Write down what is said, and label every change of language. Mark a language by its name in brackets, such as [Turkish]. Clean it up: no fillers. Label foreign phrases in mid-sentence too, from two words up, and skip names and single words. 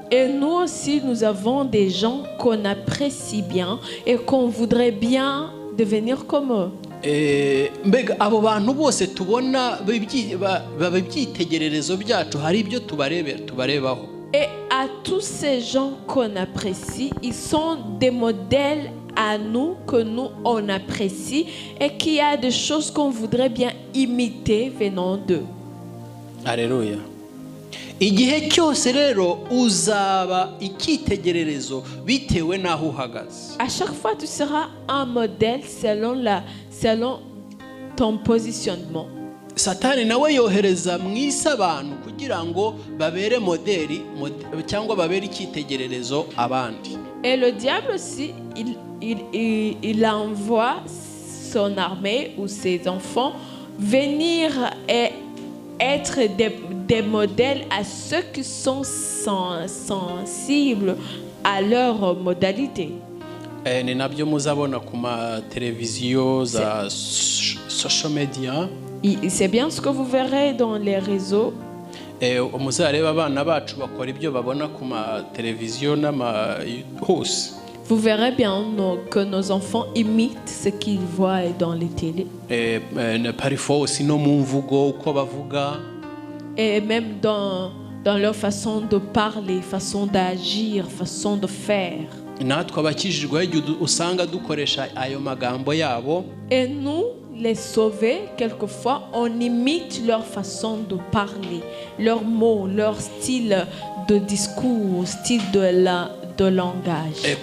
[French] Et nous aussi, nous avons des gens qu'on apprécie bien et qu'on voudrait bien devenir comme eux. [Kinyarwanda] Mbega abo bantu bose tubona baba ibyitegererezo byacu, hari ibyo tubarebaho. [French] Et à tous ces gens qu'on apprécie, ils sont des modèles à nous, que nous on apprécie et qu'il y a des choses qu'on voudrait bien imiter venant d'eux. Alléluia. [Kinyarwanda] Igihe cyose rero uzaba icyitegererezo bitewe n'aho uhagaze. [French] À chaque fois, tu seras un modèle selon ton positionnement. [Kinyarwanda] Satani nawe yohereza mu isi abantu kugira ngo babere modeli cyangwa babere icyitegererezo abandi. [French] Et le diable aussi, il envoie son armée ou ses enfants venir et être des modèles à ceux qui sont sensibles à leur modalité. [Kinyarwanda] Ni nabyo muzabona ku ma televiziyo za [English] social media. [French] C'est bien ce que vous verrez dans les réseaux. [Kinyarwanda] Muzareba abana bacu bakora ibyo babona ku ma televiziyo n'ama hose. [French] Vous verrez bien que nos enfants imitent ce qu'ils voient dans les télés. Et même dans leur façon de parler, façon d'agir, façon de faire. Et nous, les sauvés, quelquefois, on imite leur façon de parler, leurs mots, leur style de discours, style de langage.